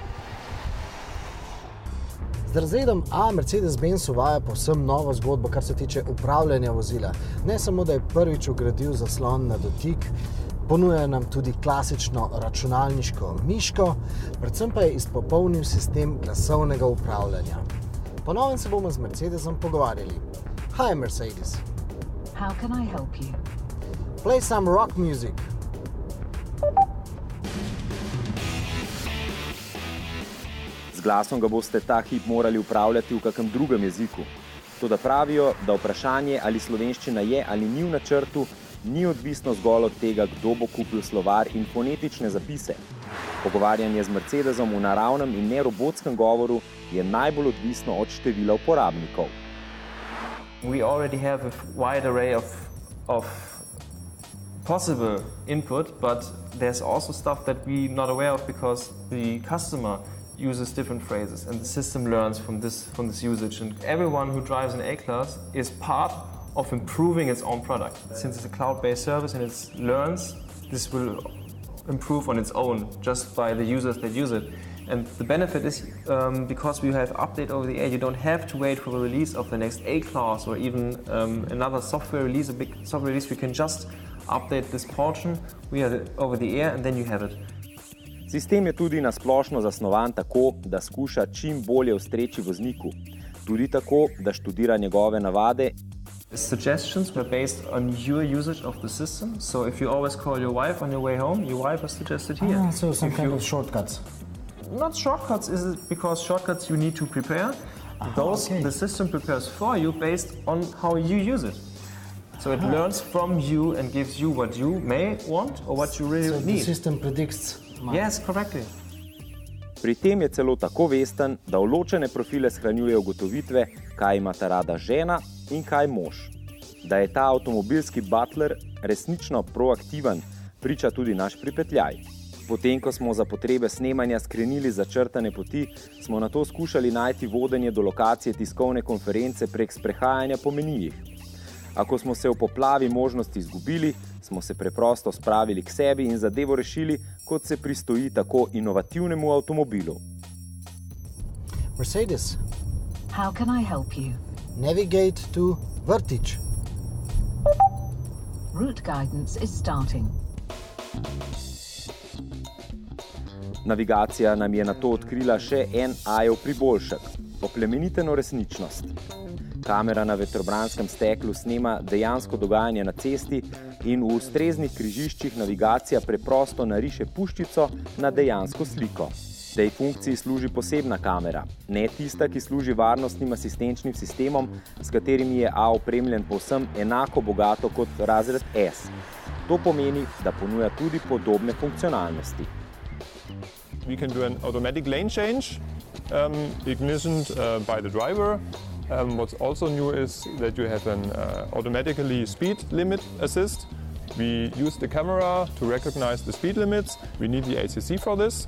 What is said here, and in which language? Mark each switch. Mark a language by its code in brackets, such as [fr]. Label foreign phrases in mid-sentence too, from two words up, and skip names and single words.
[sl] Z razredom A Mercedes-Benz uvaja povsem novo zgodbo, kar se tiče upravljanja vozila. Ne samo, da je prvič vgradil zaslon na dotik, ponuja nam tudi klasično računalniško miško, predvsem pa je izpopolnil sistem glasovnega upravljanja. Po novem se bomo z Mercedesom pogovarjali. [en] Hi Mercedes. How can I help you? Play some rock music. [sl] Z glasom ga boste ta hip morali upravljati v kakem drugem jeziku. Toda pravijo, da vprašanje, ali slovenščina je ali ni v načrtu, ni odvisno zgolj od tega, kdo bo kupil slovar in fonetične zapise. Pogovarjanje z Mercedesom v naravnem in nerobotskem govoru je najbolj odvisno od števila uporabnikov. [en] We already have a wide array of possible input, but there's also stuff that we're not aware of because the customer uses different phrases and the system learns from this usage. And everyone who drives an A-Class is part of improving its own product. Since it's a cloud-based service and it learns, this will improve on its own just by the users that use it. And the benefit is because we have update over the air, you don't have to wait for the release of the next A-Class or even another software release, a big software release. We can just update this portion, we are over the air and then you have it. [sl] Sistem je tudi nasplošno zasnovan tako, da skuša čim bolje ustreči vozniku. Tudi tako, da študira njegove navade. [en] Suggestions were based on your usage of the system. So if you always call your wife on your way home, your wife is suggested here. So some kind of shortcuts. Not shortcuts, is it because shortcuts you need to prepare. The system prepares for you based on how you use it. So it learns from you and gives you what you may want or what you really need. The system predicts. Yes, correctly. [sl] Pri tem je celo tako vesten, da v ločene profile shranjuje ugotovitve, kaj imata rada žena in kaj mož. Da je ta avtomobilski butler resnično proaktiven, priča tudi naš pripetljaj. Potem, ko smo za potrebe snemanja skrenili začrtane poti, smo nato skušali najti vodenje do lokacije tiskovne konference prek sprehajanja po menijih. Ako smo se v poplavi možnosti izgubili, smo se preprosto spravili k sebi in zadevo rešili, kot se pristoji tako inovativnemu avtomobilu. [en] Mercedes. How can I help you? Navigate to Vrtić. Route guidance is starting. [sl] Navigacija nam je nato odkrila še en A-jev priboljšek – oplemeniteno resničnost. Kamera na vetrobranskem steklu snema dejansko dogajanje na cesti in v ustreznih križiščih navigacija preprosto nariše puščico na dejansko sliko. Tej funkciji služi posebna kamera, ne tista, ki služi varnostnim asistenčnim sistemom, s katerimi je A opremljen povsem enako bogato kot razred S. To pomeni, da ponuja tudi podobne funkcionalnosti. [en] We can do an automatic lane change, ignition by the driver. What's also new is that you have an automatically speed limit assist. We use the camera to recognize the speed limits. We need the ACC for this.